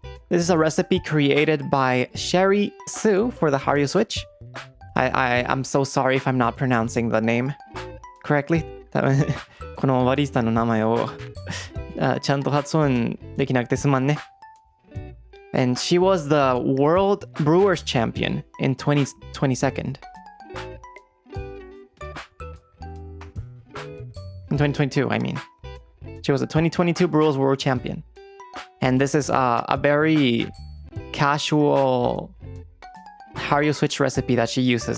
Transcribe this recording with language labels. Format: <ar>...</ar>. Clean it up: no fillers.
<en>This is a recipe created by Sherry Sue for the Haru Switch. I'm so sorry if I'm not pronouncing the name correctly.</en> <ja>このバリスタの名前をちゃんと発音できなくてすまんね。</ja> <en>And she was the World Brewers Champion in 2022. In 2022, I mean. She was a 2022 Brewers World Champion. And this is a very casual Haru Switch recipe that she uses.</en>